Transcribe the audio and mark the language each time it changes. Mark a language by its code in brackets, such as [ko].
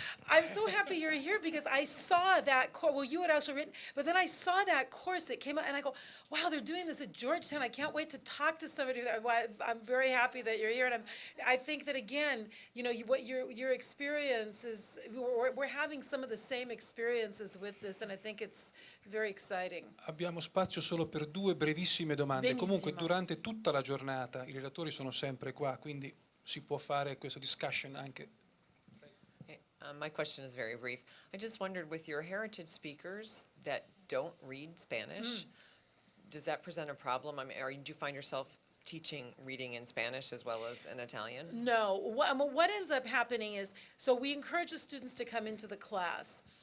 [en] I'm so happy you're here because I saw that course. Well, you had also written, but then I saw that course that came out, and I go, wow, they're doing this at Georgetown. I can't wait to talk to somebody. I'm very happy that you're here, and I think that again, what your experience is. We're having some of the same experiences with this, and I think it's very exciting. [it] Abbiamo spazio solo per 2 brevissime domande. Benissimo. Comunque durante tutta la giornata i relatori sono sempre qua, quindi si può fare questa discussion anche. [en] My question is very brief. I just wondered, with your heritage speakers that don't read Spanish, does that present a problem? I mean, do you find yourself teaching reading in Spanish as well as in Italian? No. What ends up happening is, so we encourage the students to come into the class.